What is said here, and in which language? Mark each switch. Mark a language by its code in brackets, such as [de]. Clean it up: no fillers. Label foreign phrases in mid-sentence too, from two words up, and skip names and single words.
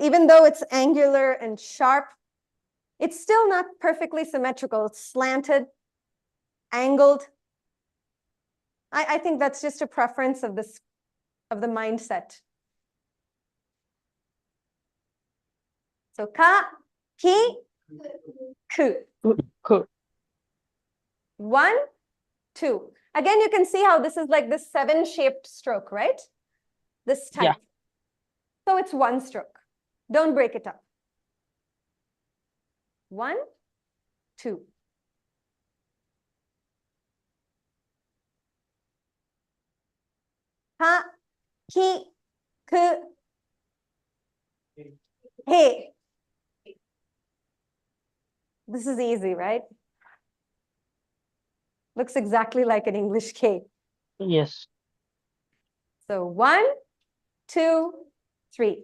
[en] Even though it's angular and sharp, it's still not perfectly symmetrical. It's slanted, angled. I think that's just a preference of this, of the mindset. [ja] So ka, ki, ku. [en] 1, 2. Again, you can see how this is like this 7-shaped stroke, right? This type. Yeah. So it's 1 stroke. Don't break it up. 1, 2. [ja] Ha, ki, ku, he. [en] This is easy, right? Looks exactly like an English K. Yes. So 1, 2, 3.